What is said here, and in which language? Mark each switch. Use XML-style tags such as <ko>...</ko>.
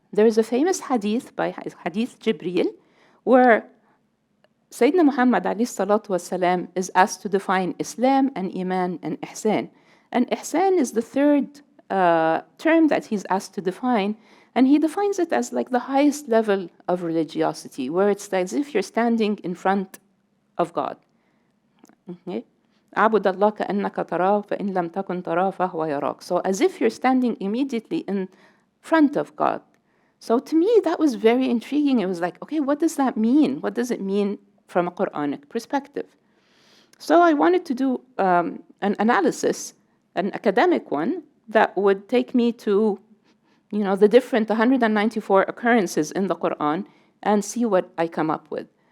<en>There is a famous hadith by Hadith Jibreel where Sayyidina Muhammad ﷺ is asked to define Islam and Iman and Ihsan. And Ihsan is the third term that he's asked to define, and he defines it as like the highest level of religiosity, where it's as if you're standing in front of God.</en> <ar>أعبد الله كأنك تراه فإن لم تكن تراه فهو يراك.</ar> <en>So as if you're standing immediately in front of God. So to me, that was very intriguing. It was like, okay, what does that mean? What does it mean from a Quranic perspective? So I wanted to do an analysis, an academic one, that would take me to, you know, the different 194 occurrences in the Quran and see what I come up with.</en>